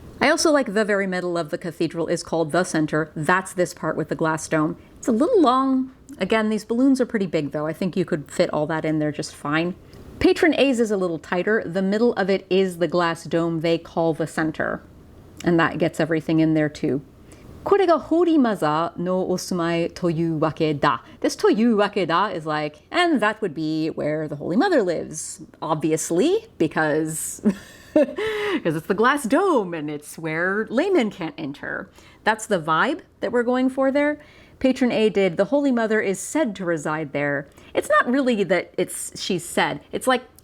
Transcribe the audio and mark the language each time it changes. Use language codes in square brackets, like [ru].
[en] I also like the very middle of the cathedral is called the center. That's this part with the glass dome. It's a little long. Again, these balloons are pretty big though. I think you could fit all that in there just fine. Patron A's is a little tighter. The middle of it is the glass dome they call the center. And that gets everything in there too. [ja] これがホーリーマザーのお住まいというわけだ. [en] This というわけだ is like, and that would be where the Holy Mother lives, obviously, because it's the glass dome and it's where laymen can't enter. That's the vibe that we're going for there. Patron A did, the Holy Mother is said to reside there. It's not really that she's said. It's like